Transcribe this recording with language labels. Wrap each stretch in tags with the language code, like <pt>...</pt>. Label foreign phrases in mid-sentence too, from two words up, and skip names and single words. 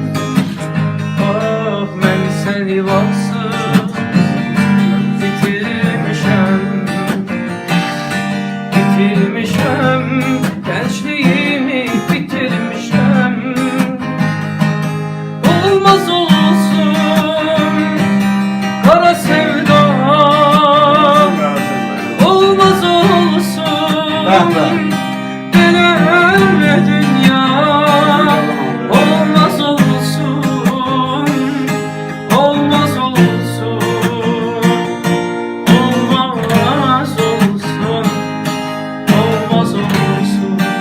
<az>Ah, mən səni vaxtsız bitirmişəm, bitirmişəm, gençliğimi bitirmişəm.</az> <tr>Olmaz olsun kara sevda, olmaz olsun deneme dünya. Olmaz olsun, olmaz olsun, olmaz olsun, olmaz olsun.</tr>